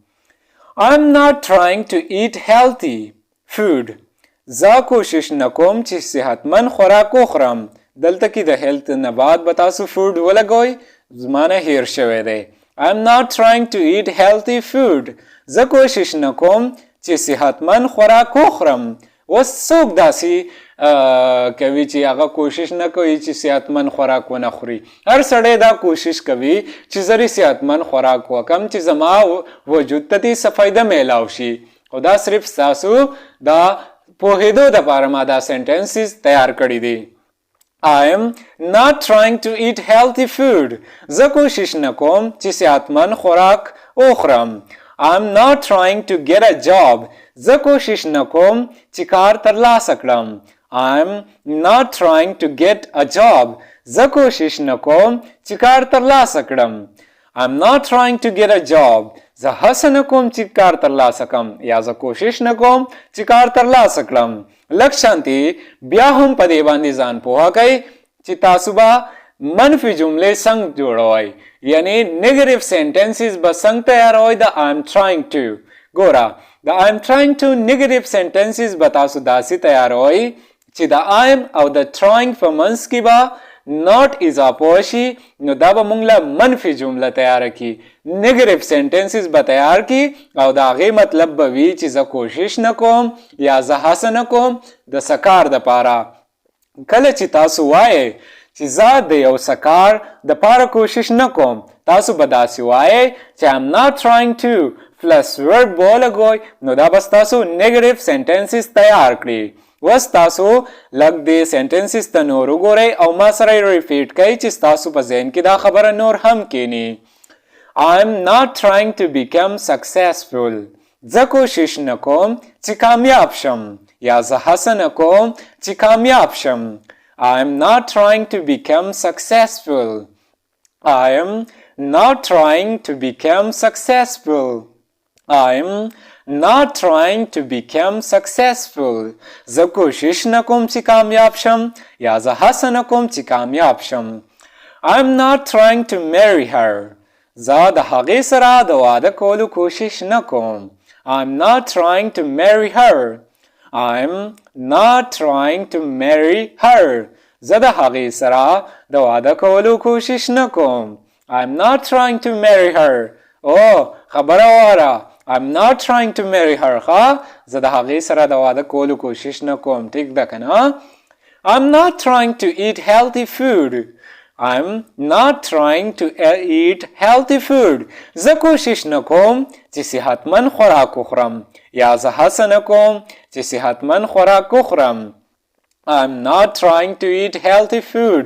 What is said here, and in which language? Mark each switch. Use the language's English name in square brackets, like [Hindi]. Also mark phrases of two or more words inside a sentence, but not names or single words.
[English] I'm not trying to eat healthy food [Pashto] زه کوشش نه کوم چې صحتمند خوراک وخورم دلته کې د هیلث نه بعد به تاسو فود ولګوئ زمانه هیر شوی دی [English] I'm not trying to eat healthy food [Pashto] زه کوشش نه کوم چې صحتمند خوراک وخورم اوس څوک داسې کوي چې هغه کوشش نه کوي چې صحتمند خوراک ونه خوري هر سړی دا کوشش کوي چې زه صحتمند خوراک وکم چې زما وجود ته دې څه فایده میلاو شي خو دا صرف ستاسو دا پوهېدو دپاره ما دا سنټنسز تیار کړي دي [English] I'm not trying to eat healthy food [Pashto] زه کوشش نه کوم چې صحتمند خوراک وخورم [English] I'm not trying to get a job [Pashto] زه کوشش نه کوم چې کار ترلاسه کړم [English] I'm not trying to get a job [Pashto] زه کوشش نه کوم چې کار ترلاسه کړم [English] I'm not trying to get a job [Pashto] زه هڅه نه کوم چې کار ترلاسه کړم یا زه کوشش نه کوم چې کار ترلاسه کړم لږ شانتي بیا هم په دې باندې ځان پوهه کوئ چې تاسو به منفي جملې څنګه جوړوئ یعنی [English] negative sentences [Pashto] به څنګه تیاروئ د [English] I'm trying to [Pashto] ګوره د [English] I'm trying to negative sentences [Pashto] به تاسو داسې تیاروئ چې د I'm او د trying په منځ کې به not اضافه وشي نو دا به موږ له منفي جمله تیاره کی [English] negative sentences [Pashto] به تیار کی او د هغې مطلب به وي چې زه کوشش نه کوم یا زه هڅه نه کوم د څه کار دپاره کله چې تاسو وایئ چې زه د یو څه کار دپاره کوشش نه کوم تاسو به داسې وایئ چې [English] I'm not trying to plus verb [Pashto] ولګوئ نو دا به ستاسو [English] negative sentences [Pashto] تیار کړي وس تاسو لږ دې سنټنسز ته نور وګورئ او ما سره ریپیټ کړئ چې تاسو په ذهن کې دا خبره نور هم کینی. [English] I'm not trying to become successful. [Pashto] زه کوشش نکوم چې کامیاب شم یا زه هڅه نکوم چې کامیاب شم. [English] I'm not trying to become successful. I'm not trying to become successful. I'm not trying to become successful. [Pashto] زه کوشش نکوم چې کامیاب شم یا زه هڅه نکوم چې کامیاب شم. [English] I'm not trying to marry her. [Pashto] زه د هغې سره د واده کولو کوشش نکوم. [English] I'm not trying to marry her. I'm not trying to marry her. [Pashto] زه د هغې سره د واده کولو کوشش نکوم. [English] I'm not trying to marry her. [Pashto] خبره واره. [English] I'm not trying to marry her. [Pashto] زه د هغې سره د واده کولو کوشش نکوم. ټیک ده کنه؟ [English] I'm not trying to eat healthy food. I'm not trying to eat healthy food. [Pashto] زه کوشش نکوم چې صحتمند خوراک وخورم یا زه هڅه نکوم چې صحتمند خوراک وخورم. [English] I'm not trying to eat healthy food.